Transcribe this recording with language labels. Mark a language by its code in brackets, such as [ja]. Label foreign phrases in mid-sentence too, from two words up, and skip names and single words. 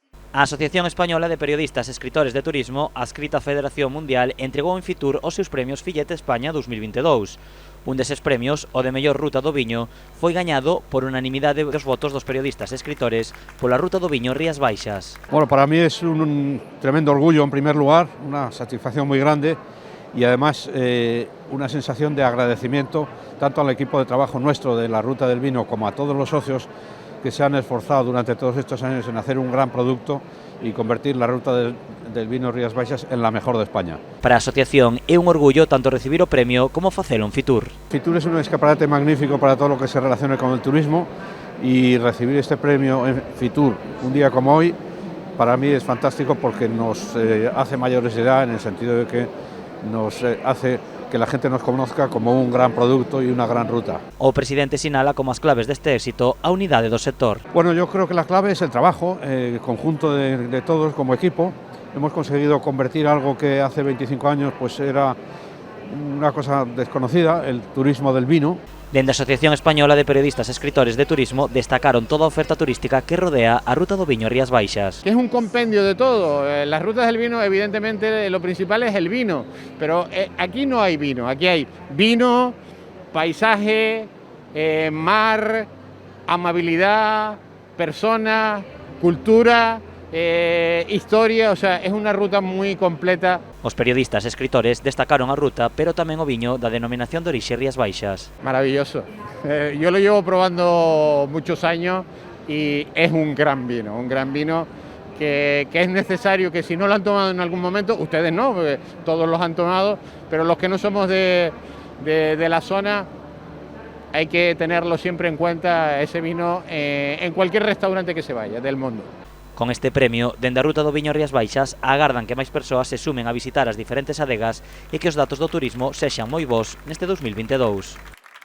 [gl] A Asociación Española de Periodistas e Escritores de Turismo, adscrita á Federación Mundial, entregou en Fitur os seus premios Fillete España 2022. Un deses premios, o de mellor ruta do viño, foi gañado por unanimidade dos votos dos periodistas e escritores pola ruta do viño Rías Baixas. [es] Bueno, para mí es un tremendo orgullo en primer lugar, una satisfacción muy grande y además una sensación de agradecimiento tanto al equipo de trabajo nuestro de la Ruta del Vino como a todos los socios que se han esforzado durante todos estos años en hacer un gran producto y convertir la Ruta del Vino Rías Baixas en la mejor de España. [gl] Para a asociación é un orgullo tanto recibir o premio como facelo en Fitur. [es] Fitur es un escaparate magnífico para todo lo que se relacione con el turismo y recibir este premio en Fitur un día como hoy para mí es fantástico porque nos hace mayores de edad en el sentido de que nos hace que la gente nos conozca como un gran producto y una gran ruta. [gl] O presidente sinala como as claves deste éxito a unidade do sector. [es] Bueno, yo creo que la clave es el trabajo, el conjunto de todos como equipo. Hemos conseguido convertir algo que hace 25 años pues era una cosa desconocida, el turismo del vino. [gl] Dende a Asociación Española de Periodistas e Escritores de Turismo destacaron toda a oferta turística que rodea a Ruta do Viño Rías Baixas. [es] Que es un compendio de todo. Las rutas del vino, evidentemente, lo principal es el vino, pero aquí no hay vino, aquí hay vino, paisaje, mar, amabilidad, persona, cultura, historia, o sea, es una ruta muy completa. [gl] Os periodistas e escritores destacaron a ruta, pero tamén o viño da denominación de orixe Rías Baixas. [es] Maravilloso. Yo lo llevo probando muchos años y es un gran vino que es necesario que si no lo han tomado en algún momento, ustedes no, porque todos los han tomado, pero los que no somos de la zona, hay que tenerlo siempre en cuenta, ese vino, en cualquier restaurante que se vaya del mundo. [gl] Con este premio, dende a Ruta do Viño Rías Baixas, agardan que máis persoas se sumen a visitar as diferentes adegas e que os datos do turismo sexan moi bons neste 2022.